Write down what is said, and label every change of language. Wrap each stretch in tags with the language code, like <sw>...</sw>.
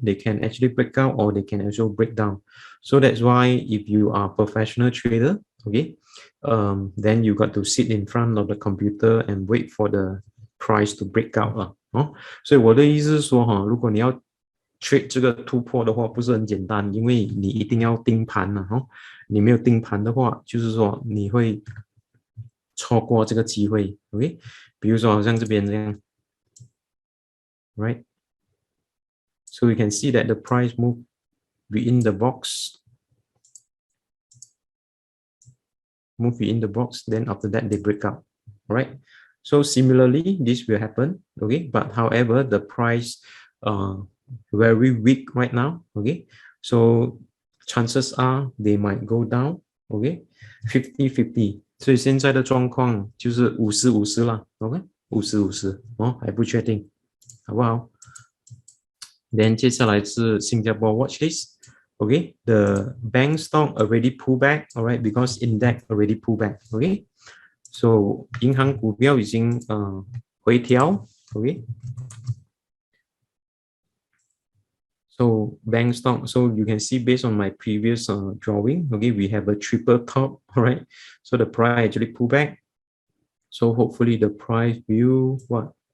<en>They can actually break out or they can also break down. So that's why if you are a professional trader, okay, then you got to sit in front of the computer and wait for the price to break out</en> <zh>所以我的意思是说如果你要 trade 这个突破的话，不是很简单，因为你一定要盯盘你没有盯盘的话，就是说你会错过这个机会</zh> <en>，OK。</en> <zh>比如说好像这边这样 ，right？</zh> <en>So we can see that the price move within the box, then after that they break out, right? So similarly, this will happen, okay? But however, the price very weak right now, okay? So chances are they might go down, okay? 50-50。</en> <zh>所以现在的状况就是50-50啦 ，OK， 50-50还不确定，好不好？ Then 接下来是新加坡 watch list，</zh> <en>Okay, the bank stock already pull back, all right, because index already pull back.</en> <zh>Okay, so 银行股票已经回调。</zh> <en>Okay, so bank stock, so you can see based on my previous drawing, okay, we have a triple top, all right, so the price actually pull back. So hopefully the price will what?</en>